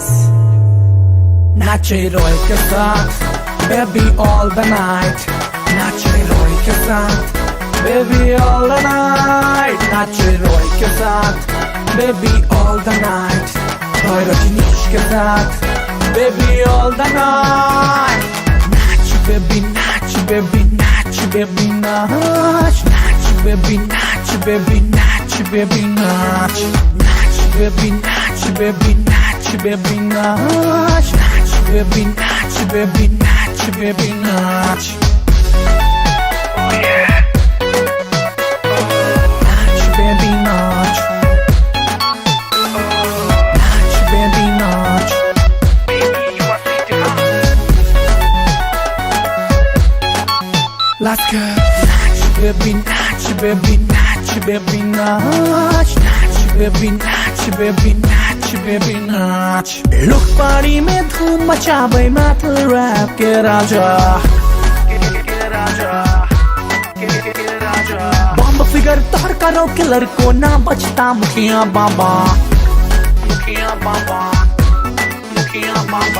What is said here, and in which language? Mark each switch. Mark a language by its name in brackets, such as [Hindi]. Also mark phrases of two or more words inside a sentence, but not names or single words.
[Maithili] नाचे रोय के साथ बेबी [English] all the night, [Maithili] नाचे रोय के साथ बेबी [English] all the night, [Maithili] नाचे रोय के साथ बेबी [English] all the night, [Maithili] रोय रजनीश के साथ बेबी [English] all the night. [Maithili] नाच बेबी, नाच बेबी, नाच baby, natch. नाच बेबी, नाच बेबी, नाच बेबी, नाच. नाच बेबी, नाच बेबी, नाच बेबी, नाच. नाच बेबी, नाच बेबी, नाच बेबी, नाच. [English] Oh yeah. [Maithili] नाच बेबी, नाच. नाच बेबी, नाच. [English] Baby, you are sweet enough. Let's go. [Maithili] नाच बेबी, नाच बेबी, नाच बेबी, नाच. नाच बेबी, नाच बेबी, नाच बेबी, नाच. लोग पार्टी में धूम मचावे मैथल रैप के राजा। [English] bomb figure [Maithili] तोड़ करो किलर को ना बचता मुखिया बाबा, मुखिया बाबा, मुखिया बाबा।